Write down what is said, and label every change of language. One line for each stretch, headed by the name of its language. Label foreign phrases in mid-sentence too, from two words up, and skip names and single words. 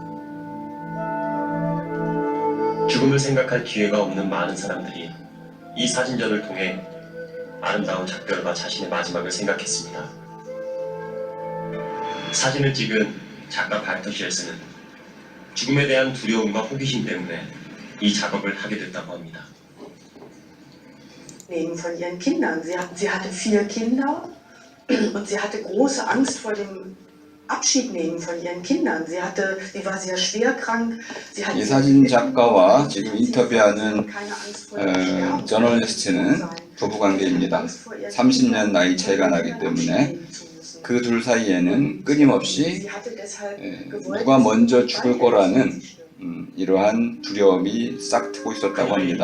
Korean: 죽음을 생각할 기회가 없는 많은 사람들이 이 사진전을 통해 아름다운 작별과 자신의 마지막을 생각했습니다. 사진을 찍은 작가 발터시엘스는 죽음에 대한 두려움과 호기심 때문에 이 작업을 하게 됐다고 합니다.
German: Nehmen von ihren Kindern. Sie hatte 4 Kinder und sie hatte große Angst vor dem Abschied nehmen von ihren Kindern. Sie war sehr schwer krank.
Korean: 이 사진 작가와 지금 인터뷰하는 저널리스트는 부부관계입니다. 30년 나이 차이가 나기 때문에 그 둘 사이에는 끊임없이 누가 먼저 죽을 거라는 이러한 두려움이 싹트고 있었다고 합니다.